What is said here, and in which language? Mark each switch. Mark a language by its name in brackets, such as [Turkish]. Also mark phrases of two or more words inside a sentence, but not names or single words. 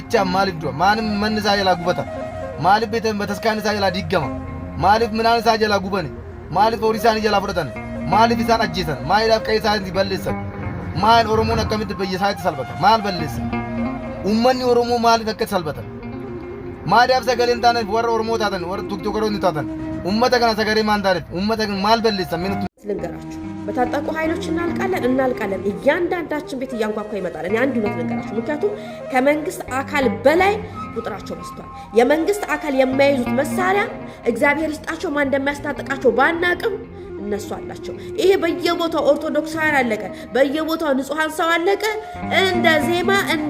[Oromo] bicha maaliif du'a maaliif manni isaa jalaa gubata maaliif betaskaan isaa jalaa diggama maaliif minaan isaa jalaa gubane maaliif horii isaanii jalaa fudhatan maaliif isaan ajjeesan maaliif qe'ee isaanii balleessan maal oromoon akkamitti biyya isaatti salphata maal balleessa ummanni oromoo maaliif akka salphatan maaliif sagaleen taaneef warra oromoo taatan warra tuktokoroonni taatan ummata kana sagalee maan taaneef ummata maal balleessa minutu [Amharic] ልንገራችሁ በታጠቁ ኃይሎች እናልቃለን እያንዳንዳችን ቤት እያንኳኳ ይመጣል እኔ አንድ ነው ልንገራችሁ ምክንያቱም ከመንግስት አካል በላይ ቁጥራቸው በዝቷል የመንግስት አካል የማይዙት መሳሪያ እግዚአብሔር ይስጣቸው ማን እንደሚያስታጥቃቸው ባናቅም እነሱ አላቸው ይሄ በየቦታው ኦርቶዶክሳውያን አለቀ በየቦታው ንጹሃን ሰው አለቀ እንደ ዜማ እንደ